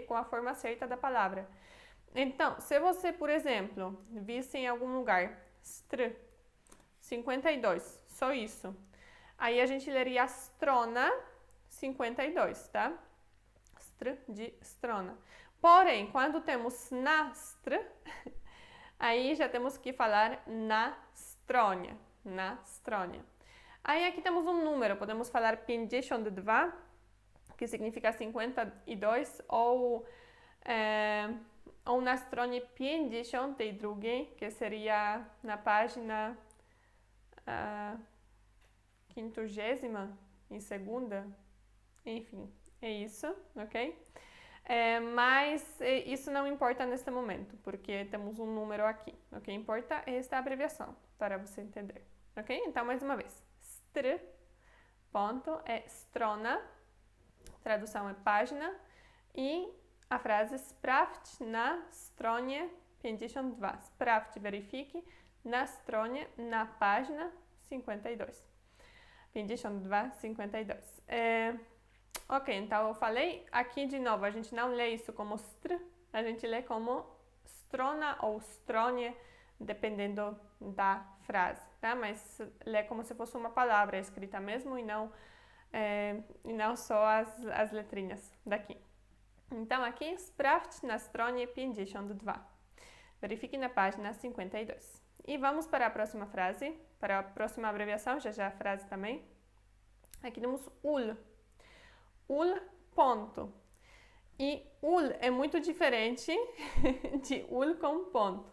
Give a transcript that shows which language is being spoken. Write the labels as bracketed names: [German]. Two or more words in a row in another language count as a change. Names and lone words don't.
[Portuguese] Com a forma certa da palavra. Então, se você, por exemplo, visse em algum lugar str 52, só isso. Aí a gente leria strona 52, tá? Str de strona. Porém, quando temos nastr, aí já temos que falar [Polish] na stronie. Na stronie. [Portuguese] Aí aqui temos um número, podemos falar 52, que significa 52, ou [Polish] na stronie [Portuguese] 52, que seria na página 50ª, em segunda, enfim, é isso, ok? Mas isso não importa neste momento, porque temos um número aqui. O que importa é esta abreviação, para você entender, ok? Então, mais uma vez, str, ponto, é strona, tradução é página, e a frase [Polish] sprawdź na stronie [Portuguese] 52. Sprawdź, verifique, [Polish] na stronie, [Portuguese] na página 52. 52, 52. Ok, então eu falei, aqui de novo, a gente não lê isso como str, a gente lê como strona ou stronie, dependendo da frase, tá? Mas lê como se fosse uma palavra escrita mesmo e não só as letrinhas daqui. Então aqui, [Polish] sprawdź na stronie 52. [Portuguese] Verifique na página 52. E vamos para a próxima frase, para a próxima abreviação, já a frase também. Aqui temos ul. Ul, ponto. E ul é muito diferente de ul com ponto.